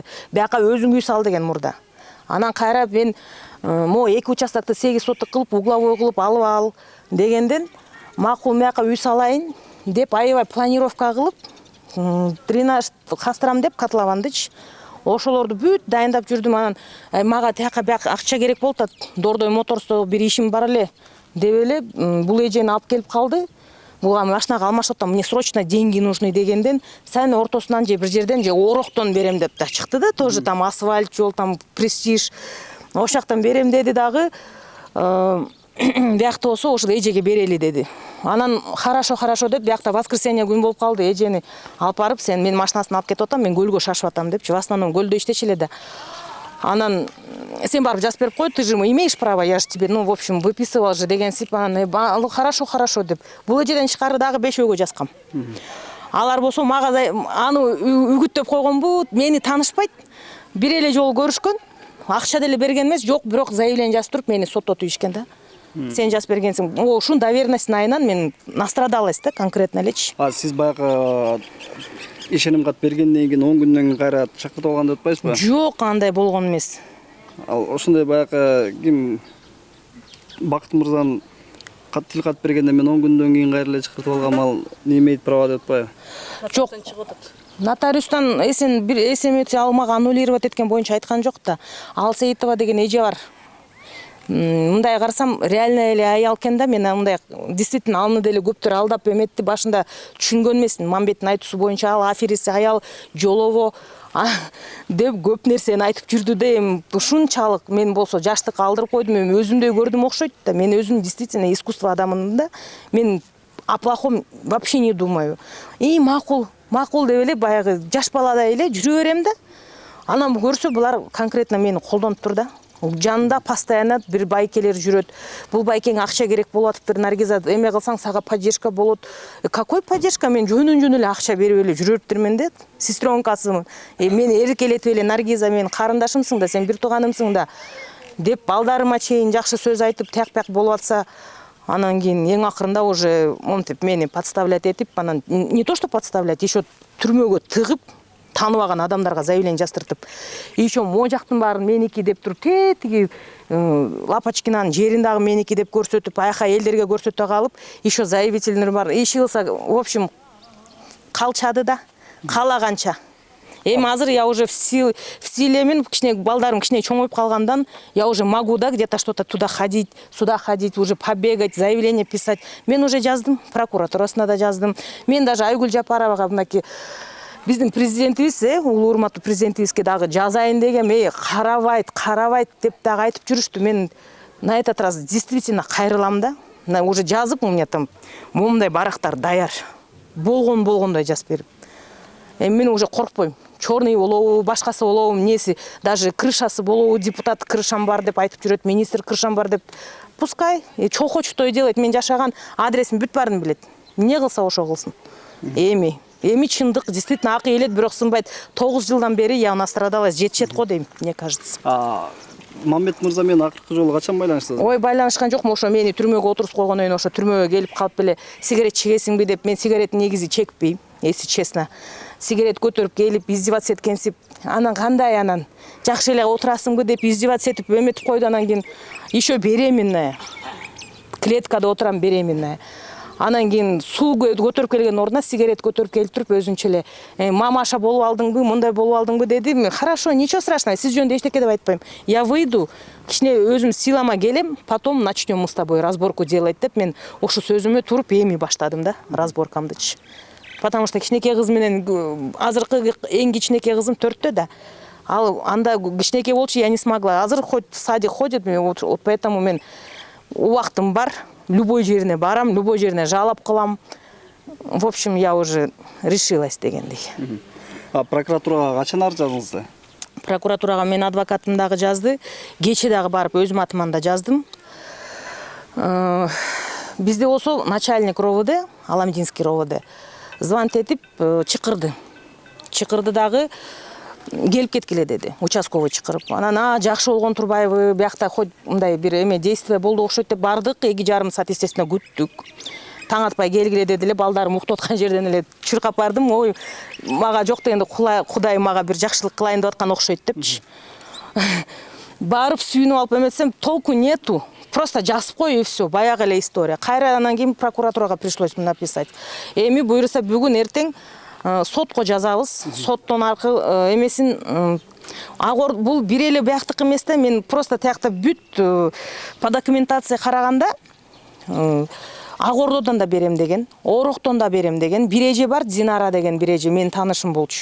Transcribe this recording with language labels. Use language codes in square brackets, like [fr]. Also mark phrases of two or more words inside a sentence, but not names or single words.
[ky] Бияка өзүң үй сал деген мурда. Анан кайра мен мо 2 участокты 8 соток кылып, угловой кылып алып ал дегенден, макул мияка үй салайын деп аябай планировка кылып, дренаж кастырам деп котловандычы. Ошолорду бүт дайындап жүрдүм. Анан мага тияка бияка акча керек болуп атат. Дордой моторсто бир ишим бар эле деп эле бул эжени алып келип калды. Буга машинага алмашып атам, [ru] мне срочно деньги нужны [ky] дегенден, сен ортосунан же бир жерден же ороктон берем деп да чыкты да, [ru] тоже там асфальт [ky] жол, [ru] там престиж. [ky] Ошол жактан берем деди дагы. Биякта болсо ошол эжеге берели деди. Анан хорошо деп биякта воскресенье күн болуп калды, эжени алып барып, сен мен машинасын алып кетип атам, мен көлгө шашып атам депчи. В основном көлдө иштечи эле да. Анан сен барып жазып берип кой, [ru] ты же имеешь право, я же тебе, в общем, выписывал же [ky] деген сип. Анан хорошо деп. Бул эжеден тышкары дагы 5 өйгө жазгам. Алар болсо мага аны үгүттөп койгонбу, мени таанышпайт. Бир эле жолу көрүшкөн. Акча деле берген эмес, жок, бирок заявление жазып туруп мени соттотуп ишкен да. Сен жазып бергенсиң. Ушун доверенностьтун айынан мен настрадалась да, конкретно элечи. Сиз баягы ишеним кат бергенден кийин 10 күндөн кийин кайра чакыртып алган деп атпайсызбы? Жок, андай болгон эмес. Ал ошондой баягы ким Бакыт мырзанын тил кат бергенде мен 10 күндөн кийин кайра эле чакыртып алгам, ал [ru] не имеет права [ky] деп атпайбы? Жок. Нотариустан эсемет алмага аннулировать эткен боюнча айткан жок да. Алсейитова деген эже бар. Мындай карасам реально эле аял экен да, мен мындай действительно аны деле көптөр алдап эметти, башында түшүнгөн эмесмин. Мамбеттин айтуусу боюнча ал аферист аял жолово деп көп нерсени айтып жүрдү да. Ушунчалык мен болсо жаштык алдырып койдум, мен өзүмдөй көрдүм окшойт да. Мен өзүм действительно искусство адаммын да. [ru] Мен о плохом вообще не думаю. [ky] И макул деп эле баягы жаш баладай эле жүрө берем да. Анан көрсө булар конкретно мени колдонуп тур да. Жанында постоянно бир байкелер жүрөт. Бул байкең акча керек болуп атыптыр, Наргиза, эме кылсаң сага поддержка болот. [ru] Какой поддержка? [ky] Мен жөнүн эле акча берип эле жүрөптүрмүн да. Сестренкасымын. Мени эркелетип эле, Наргиза, мен карындашымсың да, сен бир тууганымсың да деп балдарыма чейин жакшы сөз айтып, тияк-пияк болуп атса, анан кийин эң акырында уже монтип мени подставлять этип, анан [ru] не то что подставлять, [ky] еще түрмөгө тыгып, тааныбаган адамдарга заявление жаздыртып, еще могу жактын баарын меники деп туруп, тиги Лапочкинанын жерин дагы меники деп көрсөтүп, аяка элдерге көрсөтө калып, еще заявительдер бар. Иши кылса, [ru] в общем, [ky] калчады да, каалаганча. Эми азыр [ru] я уже в [ky] силемен, кичине балдарым кичине чоңоюп калгандан, [ru] я уже могу да где-то что-то туда ходить, сюда ходить, уже побегать, заявление писать. [ky] Мен уже жаздым, прокуратурасына да жаздым. Мен даже Айгүл Жапаровага мынакей биздин президентибиз, улуу урматтуу президентибизге дагы жазайын дегем, карабайт деп дагы айтып жүрүштү. Мен [ru] на этот раз действительно [ky] кайрылам да. Уже жазып, [ru] у меня там [ky] момундай барактар даяр. Болгондой жазып берип. Мен уже коркпойм. Черный болобу, башкасы болобу, несі, даже крышасы болобу, депутат крышам бар деп айтып жүрөт, министр крышам бар деп. [ru] Пускай, что хочет, то и делает. [ky] Мен жашаган адресин бүт барын билет. Не кылса ошо кылсын. Эми чындык, действительно акы элет, бирок сынбайт. 9 жылдан бери [ru] я настрадалась, [ky] жетишет го дейм, [ru] мне кажется. [ky] Мамбет мырза менен акыркы жолу качан байланыштыңыз? Ой, байланышкан жокмун, ошо мени түрмөгө отургузуп койгондон кийин ошо түрмөгө келип калып беле сигарет чегесиңби деп, мен сигарет негизи чекпейм, [ru] если честно. [ky] Сигарет көтөрүп келип издеваться эткенсип, анан кандай анан жакшы эле отурасыңбы деп издеваться этип эметип койду, анан кийин [ru] еще беременная. [ky] Клеткада отурам беременная. Анан кийин суу көтөрүп келген ордуна сигарет көтөрүп келип туруп өзүнчө эле мамаша болуп алдыңбы, мындай болуп алдыңбы деди. [ru] Хорошо, ничего страшного, [ky] сиз жөнүндө эчтеке деп айтпайм. [ru] Я выйду, [ky] кичине өзүм силама келем, [ru] потом начнем мы с тобой разборку делать [ky] деп мен ошо сөзүмө туруп эми баштадым да, разборкамдычы. Потому что кичинекей кыз менен азыркы эң кичинекей кызым 4-тө да. Ал анда кичинекей болчу, [ru] я не смогла. Азыр хоть садик ходит, поэтому [ky] мен убактым бар. Любой жерине барам, любой жерине жалоб кылам. [ru] В общем, я уже решилась дегендей. [ky] Прокуратурага качан арыз жаздыңыз? Прокуратурага мен адвокатым дагы жазды, кече дагы барып өзүм атыман да жаздым. Бизде болсо начальник РОВД, Аламдинский РОВД, звонить этип чакырды. Чакырды дагы келип кеткиле деди, участковый чакырып. Анан жакшы болгон турбайбы, биякта хоть мындай бир эме действие болду окшойт деп бардык, 2,5 саат естественно күттүк. Таң атпай келгиле деди эле, балдарым уктап аткан жерден эле чуркап бардым. Ой, мага жок дегенде Кудай мага бир жакшылык кылайын деп аткан окшойт депчи. Барып сүйүнүп алып эметсем, [ru] толку нету. Просто [ky] жазып кой [ru] и все, [ky] баягы эле история. Кайра анан кийин прокуратурага [ru] пришлось написать. [ky] Эми буюрса бүгүн эртең сотко жазабыз. Соттон аркылуу эмесин бул бир эле бияктык эмес да, мен просто тиякта бүт [ru] по документация [ky] караганда Агордодон да берем деген, Ороктон да берем деген, бир эже бар, Динара деген бир эже, менин таанышым болчу.